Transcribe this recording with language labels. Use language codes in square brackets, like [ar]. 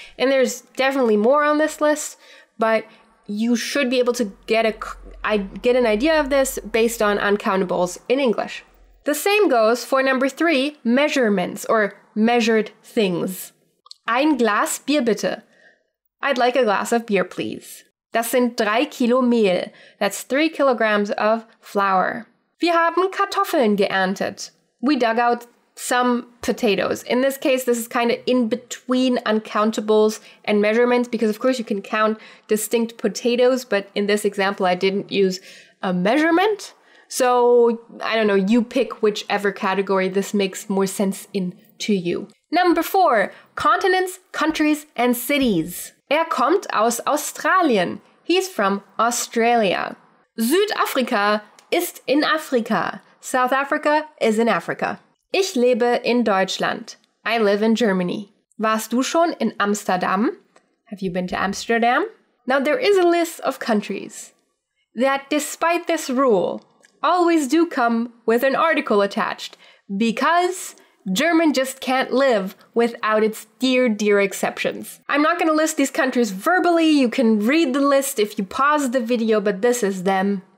[en] And there's definitely more on this list, but you should be able to get an idea of this based on uncountables in English. The same goes for number 3, measurements or measured things. [de] Ein Glas Bier bitte. [en] I'd like a glass of beer, please. [de] Das sind 3 Kilo Mehl. [en] That's 3 kilograms of flour. [de] Wir haben Kartoffeln geerntet. [en] We dug out some potatoes. In this case, this is kind of in between uncountables and measurements because, of course, you can count distinct potatoes, but in this example, I didn't use a measurement. So, I don't know, you pick whichever category this makes more sense to you. Number 4, continents, countries, and cities. [de] Kommt aus Australien. [en] He's from Australia. [de] Südafrika ist in Afrika. [en] South Africa is in Africa. [de] Ich lebe in Deutschland. [en] I live in Germany. [de] Warst du schon in Amsterdam? [en] Have you been to Amsterdam? Now, there is a list of countries that, despite this rule, always do come with an article attached because German just can't live without its dear exceptions. I'm not going to list these countries verbally. You can read the list if you pause the video, but this is them.